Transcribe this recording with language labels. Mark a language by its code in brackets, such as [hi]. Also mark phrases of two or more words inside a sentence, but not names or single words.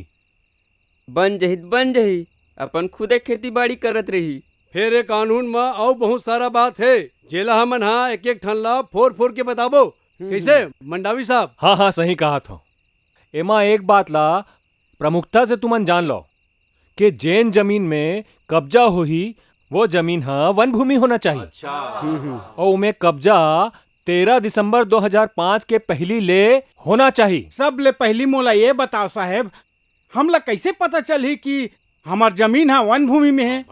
[hne] बन जही अपन खुदे खेती बाड़ी करत रही। फिर एक कानून में और बहुत सारा बात है जेला हमन हाँ एक एक ठन ला फोर के बताबो। कैसे मंडावी साहब? हाँ हाँ सही कहा था। एमा एक बात ला प्रमुखता से तुमन जान लो कि जैन जमीन में कब्जा हो ही वो जमीन हाँ वन भूमि होना चाहिए। अच्छा। और उमें कब्जा 13 दिसंबर 2005 के पहली ले होना चाहिए। सब ले पहली मोला ये बताओ साहेब, हमला कैसे पता चली कि हमार जमीन है वन भूमि में है?